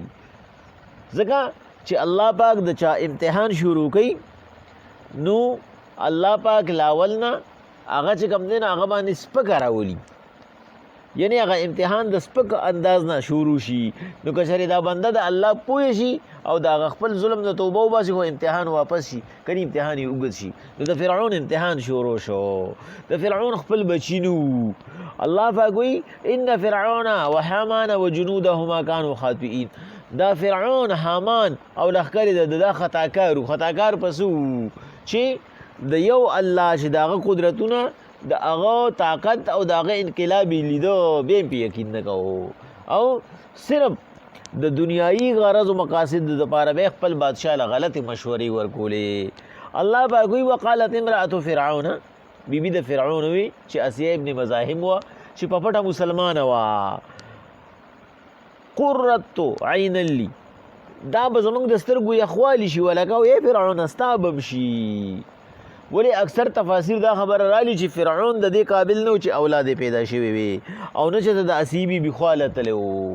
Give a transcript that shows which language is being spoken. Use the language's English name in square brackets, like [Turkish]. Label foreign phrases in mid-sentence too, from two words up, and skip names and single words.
[Pashto] ځکه چې الله پاک د چا امتحان شروع کوي نو الله پاک لاول نه هغه چې کوم دی نو هغه باندې سپکه راولي، یعنی هغه امتحان د سپک انداز نه شروع شي. نو که چېرې دا بنده د الله پوه شي او د هغه خپل ظلم نه توبه وباسي خو امتحان واپس شي، کني امتحان یې اوږد شي. نو د فرعون امتحان شروع شو. د فرعون خپل بچي نو الله پاک وایي [Arabic] ان فرعون وحامان وجنودهما كانوا خاطئین. [Pashto] دا فرعون، حامان او لښکر یې د خطاکار پسو چې د یو الله چې د هغه قدرتونه د هغه طاقت او د هغه انقلاب یې لیده بیا یې پې یقین نه کوو، او صرف د دنیایي غرض و مقاصد دپاره به خپل بادشاه له غلطې مشورې ورکولې. الله پاک وایي [Arabic] وقالت امرأة فرعون، [Pashto] بیبي د فرعون وي چې اسیه ابن مزاحم وه چې په پټه مسلمانه وه، [Arabic] قرة عین لی، [Pashto] دا به زموږ د سترګو یخوالي شي ولکه ای فرعون ستا به هم شي. ولی اکثر تفاسیر دا خبره رالی چې فرعون د دې قابل نه و چې اولاد پیدا شوی وي او نه چې د اسیه بیبي خوا لتلی و.